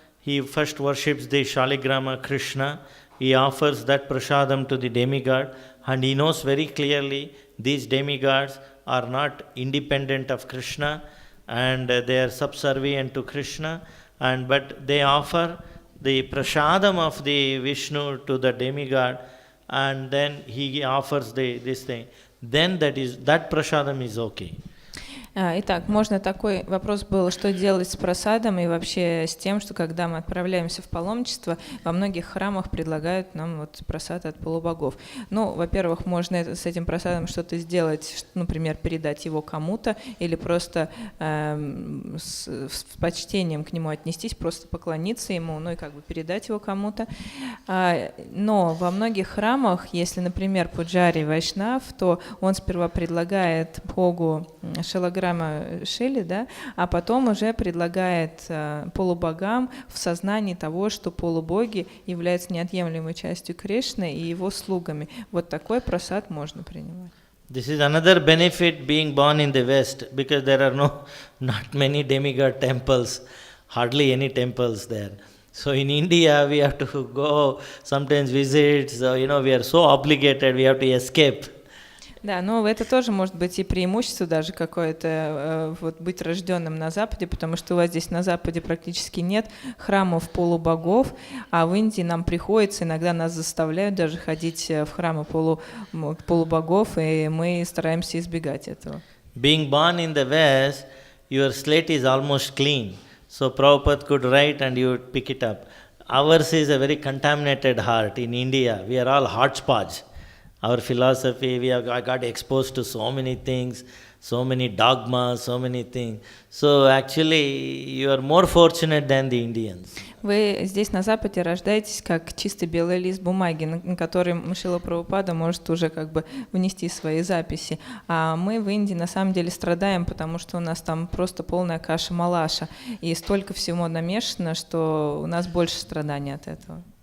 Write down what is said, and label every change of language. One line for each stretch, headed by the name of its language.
English: He first worships the Shaligrama Krishna. He offers that prasadam to the demigod, and he knows very clearly these demigods are not independent of Krishna, and they are subservient to Krishna, but they offer the prasadam of the Vishnu to the demigod, and then he offers this thing. Then that prasadam is okay.
Russian: Итак, можно такой вопрос был, что делать с прасадом и вообще с тем, что когда мы отправляемся в паломничество, во многих храмах предлагают нам вот прасад от полубогов. Ну, во-первых, можно с этим прасадом что-то сделать, например, передать его кому-то или просто с почтением к нему отнестись, просто поклониться ему, ну и как бы передать его кому-то. Но во многих храмах, если, например, пуджари вайшнав, то он сперва предлагает Богу шалаграма Шили, да, а потом уже предлагает полубогам в сознании того, что полубоги являются неотъемлемой частью Кришны и его слугами. Вот такой прасад можно принимать.
English: This is another benefit being born in the West, because there are not many demigod temples, hardly any temples there. So in India we have to go sometimes visit, so we are so obligated, we have to escape.
Russian: Да, но это тоже может быть и преимущество даже какое-то, вот быть рожденным на Западе, потому что у вас здесь на Западе практически нет храмов полубогов, а в Индии нам приходится, иногда нас заставляют даже ходить в храмы полубогов, и мы стараемся избегать этого.
English: Being born in the West, your slate is almost clean, so Prabhupada could write and you would pick it up. Ours is a very contaminated heart in India. We are all hodgepodge. Our philosophy, I got exposed to so many things, so many dogmas, so many things. So actually, you are more fortunate than the Indians.
Russian: Вы здесь на Западе рождаетесь как чистый белый лист бумаги, на который Шрила Прабхупада может уже как бы внести свои записи. А мы в Индии на самом деле страдаем, потому что у нас там просто полная каша-малаша. И столько всего намешано, что у нас больше страданий от этого.